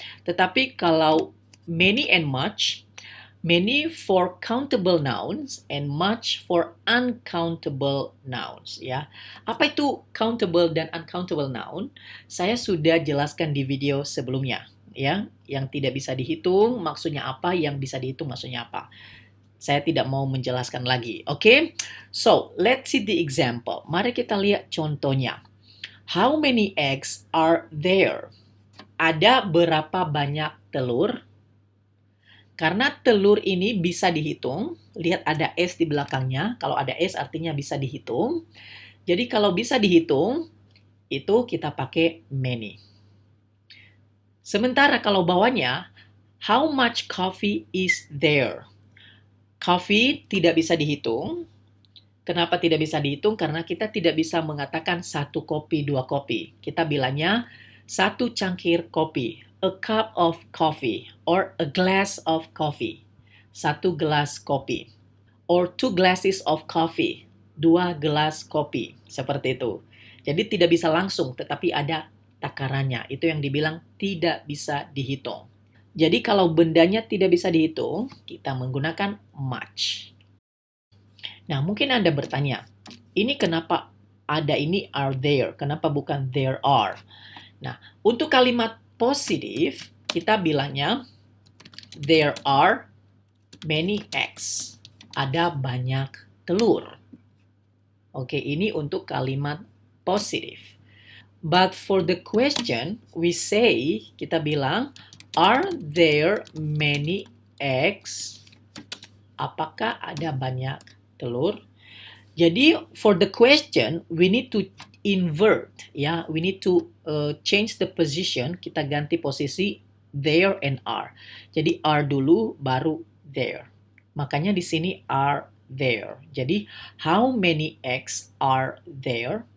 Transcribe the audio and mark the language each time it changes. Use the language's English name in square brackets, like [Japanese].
[Indonesian] Tetapi kalau [English] many and much, many for countable nouns and much for uncountable nouns, ya. [Indonesian] Apa itu countable dan uncountable noun? Saya sudah jelaskan di video sebelumnya, ya. Yang tidak bisa dihitung maksudnya apa, yang bisa dihitung maksudnya apa. Saya tidak mau menjelaskan lagi, oke? [English] So, let's see the example. [Indonesian] Mari kita lihat contohnya. [English] How many eggs are there? [Indonesian] Ada berapa banyak telur? Karena telur ini bisa dihitung, lihat ada S di belakangnya. Kalau ada S artinya bisa dihitung. Jadi kalau bisa dihitung, itu kita pakai many. Sementara kalau bawahnya, [English] how much coffee is there? [Indonesian] Coffee tidak bisa dihitung. Kenapa tidak bisa dihitung? Karena kita tidak bisa mengatakan 1 kopi, 2 kopi. Kita bilangnya 1 cangkir kopi. [English] A cup of coffee or a glass of coffee. [Indonesian] 1 gelas kopi. [English] Or 2 glasses of coffee. [Indonesian] 2 gelas kopi. Seperti itu. Jadi tidak bisa langsung, tetapi ada takarannya. Itu yang dibilang tidak bisa dihitung. Jadi kalau bendanya tidak bisa dihitung, kita menggunakan much. Nah, mungkin Anda bertanya, ini kenapa ada ini [English] are there? [Indonesian] Kenapa bukan there are? Nah, untuk kalimat positif, kita bilangnya [English] there are many eggs. [Indonesian] Ada banyak telur. Oke, ini untuk kalimat positif. [English] But for the question, we say, [Indonesian] kita bilang, [English] are there many eggs? [Indonesian] Apakah ada banyak telur? [English] Jadi for the question we need to invert, ya, we need to change the position. [Indonesian] Kita ganti posisi there and are. Jadi are dulu baru there. Makanya di sini [English] are there. Jadi how many eggs are there?